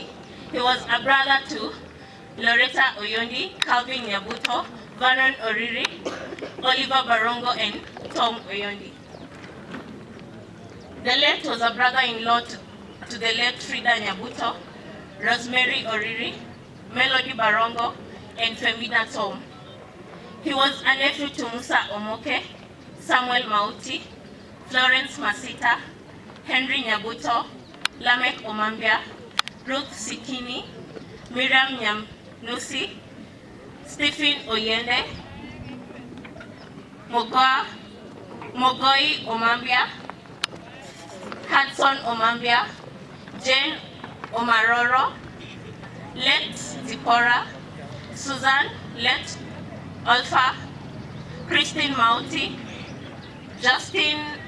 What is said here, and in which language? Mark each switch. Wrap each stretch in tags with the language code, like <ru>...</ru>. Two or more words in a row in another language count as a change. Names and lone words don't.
<en>He was a brother to Loretta Oyondi, Calvin Nyabuto, Vernon Oriri, Oliver Barongo, and Tom Oyondi. The late was a brother-in-law to the late Frida Nyabuto, Rosemary Oriri, Melody Barongo, and Femina Tom. He was a nephew to Musa Omoke, Samuel Mauti, Florence Masita, Henry Nyabuto, Lamek Omambia, Ruth Sikini, Miriam Nyamnusi, Stephen Oyende, Mogoi Omambia, Hudson Omambia, Jane Omaroro, Let Zipporah, Susan Let Alpha, Christine Mauti, Justus</en>